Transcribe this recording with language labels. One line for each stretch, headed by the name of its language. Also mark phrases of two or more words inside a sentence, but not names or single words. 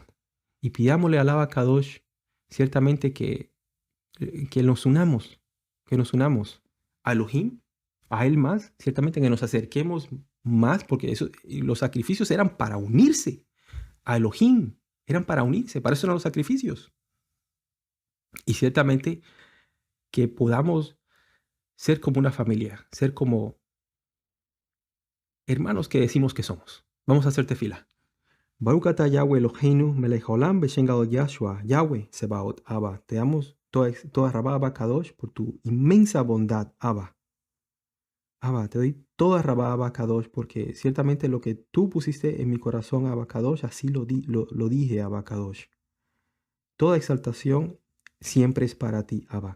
Spanish: Y pidámosle al Abacadosh ciertamente que nos unamos, a Elohim, a Él más, ciertamente que nos acerquemos más, porque los sacrificios eran para unirse a Elohim, eran para unirse, para eso eran los sacrificios. Y ciertamente que podamos ser como una familia, ser como hermanos que decimos que somos. Vamos a hacer tefila.
Hebrew: ברוך אתה יהוה אלוהינו מלך העולם בשם גדול ישוע, יהוה צבאות, אבא.
Spanish: Te damos
Hebrew: תודה רבה אבא קדוש
Spanish: por tu inmensa bondad, Abba. Abba, te doy
Hebrew: תודה רבה אבא קדוש
Spanish: porque ciertamente lo que tú pusiste en mi corazón,
Hebrew: אבא קדוש,
Spanish: así lo dije,
Hebrew: אבא קדוש.
Spanish: Toda exaltación siempre es para ti, Abba.